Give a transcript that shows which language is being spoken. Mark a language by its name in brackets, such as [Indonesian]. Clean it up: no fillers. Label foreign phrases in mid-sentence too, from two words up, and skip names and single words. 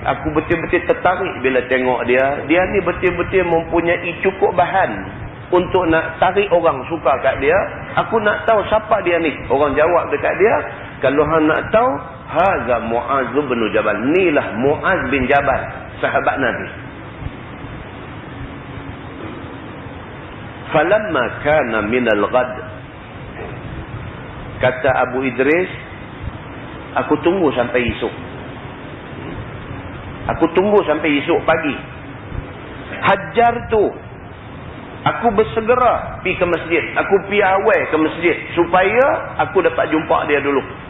[Malay] Aku betul-betul tertarik bila tengok dia. Dia ni betul-betul mempunyai cukup bahan untuk nak tarik orang suka kat dia. Aku nak tahu siapa dia ni. Orang jawab dekat dia, kalau hang nak tahu, hadza Mu'adz bin Jabal. Inilah Mu'adz bin Jabal, sahabat Nabi. [Arabic] فلما كان من الغد, [Malay] kata Abu Idris, aku tunggu sampai esok. Aku tunggu sampai esok pagi. Hajar tu, aku bersegera pergi ke masjid. Aku pergi awal ke masjid supaya aku dapat jumpa dia dulu.